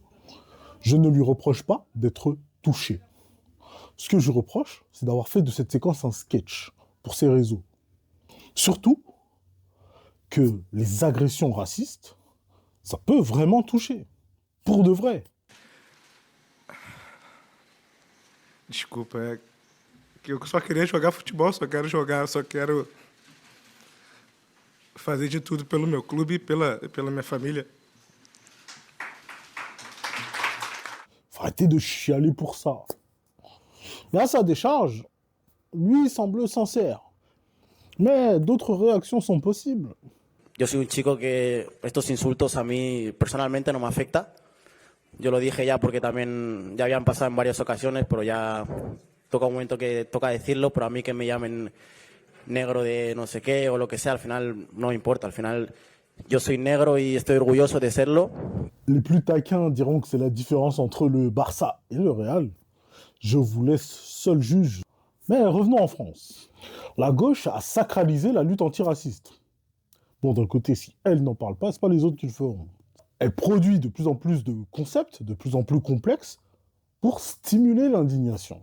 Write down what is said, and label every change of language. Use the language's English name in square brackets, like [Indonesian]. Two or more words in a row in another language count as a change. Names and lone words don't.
[French] Je ne lui reproche pas d'être touché. Ce que je reproche, c'est d'avoir fait de cette séquence un sketch pour ces réseaux. Surtout que les agressions racistes, ça peut vraiment toucher. Pour de vrai. [Portuguese] Desculpa, é que eu só queria jogar futebol, só quero fazer de tudo pelo meu clube e pela minha família. [French] Faut arrêter de chialer pour ça. Mais à sa décharge, lui semble sincère. Mais d'autres réactions sont possibles. [Spanish] Yo soy un chico que estos insultos a mí personalmente no me afecta. Yo lo dije ya porque también ya habían pasado en varias ocasiones, pero ya toca un momento que toca decirlo, pero a mí que me llamen negro de no sé qué o lo que sea, al final no me importa. Al final yo soy negro y estoy orgulloso de serlo. [French] Les plus taquins diront que c'est la différence entre le Barça et le Real. Je vous laisse seul juge. Mais revenons en France. La gauche a sacralisé la lutte antiraciste. Bon, d'un côté, si elle n'en parle pas, c'est pas les autres qui le feront. Elle produit de plus en plus de concepts, de plus en plus complexes, pour stimuler l'indignation.